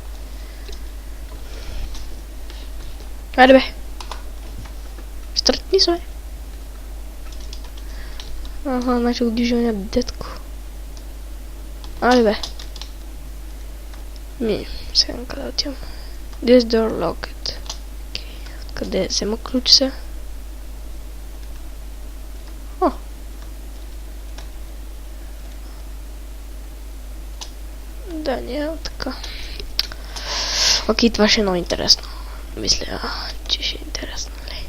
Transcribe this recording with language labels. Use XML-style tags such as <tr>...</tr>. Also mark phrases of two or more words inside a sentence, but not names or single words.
<bg>Айде бе. Стартни се бе. Аха, начал движение детко. Айде бе. Сега къде отивам?</bg> <en>This door locked.</en> <bg>Къде взема ключ се? Да, няма така. Окей, това ще е много интересно. Мисля, че ще е интересно, нали?</bg>